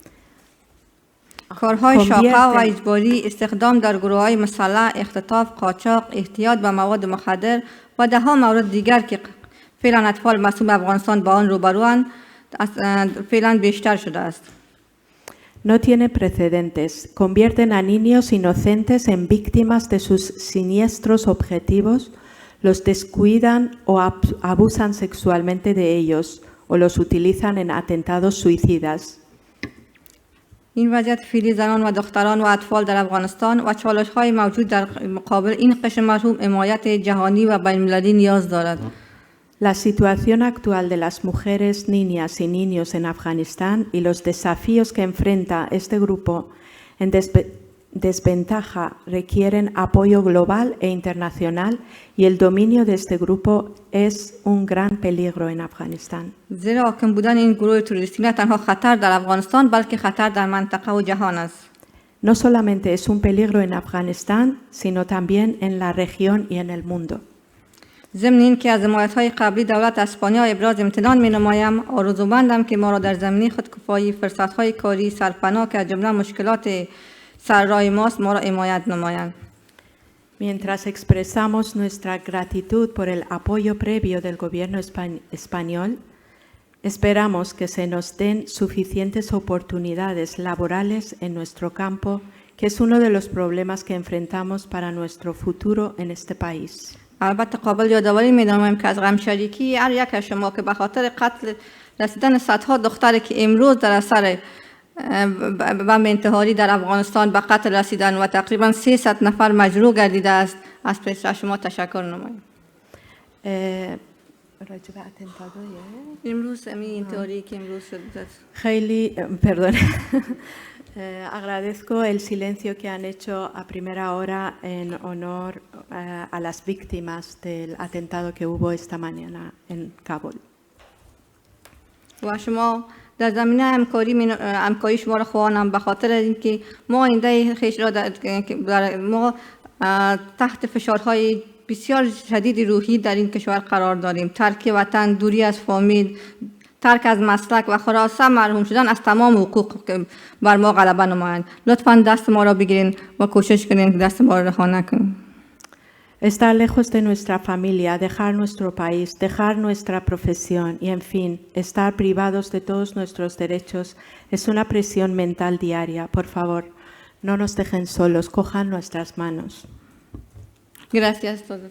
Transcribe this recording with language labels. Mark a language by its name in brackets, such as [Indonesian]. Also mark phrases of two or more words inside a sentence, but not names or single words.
[Persian] کارهای شاقه و اجباری، استخدام در گروه‌های مسلح، اختطاف، قاچاق، احتیاط به مواد مخدر و ده‌ها مورد دیگر که فعلا اطفال معصوم افغانستان با آن روبروند فعلا بیشتر شده است. [Spanish] No tiene precedentes. Convierten a niños inocentes en víctimas de sus siniestros objetivos, los descuidan o abusan sexualmente de ellos o los utilizan en atentados suicidas. [Persian] این وضعیت فعلی زنان و دختران و اطفال در افغانستان و چالش‌های موجود در مقابل این قشر مرحوم حمایت جهانی و بین‌المللی نیاز دارد. [Spanish] La situación actual de las mujeres, niñas y niños en Afganistán y los desafíos que enfrenta este grupo en desventaja requieren apoyo global e internacional y el dominio de este grupo es un gran peligro en Afganistán. [Persian] زیرا حاکم بودن این گروه تروریستی نه تنها خطر در افغانستان بلکه خطر در منطقه و جهان است. [Spanish] No solamente es un peligro en Afganistán, sino también en la región y en el mundo. [Persian] ضمن این که از حمایت‌های قبلی دولت اسپانیا ابراز امتنان می‌نمایم، آرزومندم که ما را در زمینه خودکفایی، فرصت‌های کاری، سرپناه که از جمله مشکلات سر راه ماست ما را حمایت نمایند. [Spanish] Mientras expresamos nuestra gratitud por el apoyo previo del gobierno español, esperamos que se nos den suficientes oportunidades laborales en nuestro campo, que es uno de los problemas que enfrentamos para nuestro futuro en este país. [Persian] البته قابل یادآوری می‌نمایم که از غم شریکی هر یک از شما که به خاطر قتل رسیدن صدها دختری که امروز در اثر بمب انتحاری در افغانستان به قتل رسیدن و تقریبا 300 نفر مجروح گردیده است از پیش شما تشکر نماییم. راجع به اتنتادویه امروز همین انتحاری که امروز شد. خیلی perdón. [Spanish] Agradezco el silencio que han hecho a primera hora en honor a las víctimas del atentado que hubo esta mañana en Kabul. [Persian] و شما در زمینه همکاری شما را خواهانم به خاطر اینکه ما آینده خویش را ما تحت فشارهای بسیار شدید روحی در این کشور قرار داریم. ترک وطن، دوری از فامیل، ترک از مسلک و خلاصه محروم شدن از تمام حقوق که بر ما غلبه نمایند. لطفاً دست ما را بگیرین و کوشش کنین که دست ما را رها نکنین. [Spanish] Estar lejos de nuestra familia, dejar nuestro país, dejar nuestra profesión y, en fin, estar privados de todos nuestros derechos es una presión mental diaria. Por favor, no nos dejen solos, cojan nuestras manos. Gracias a todos.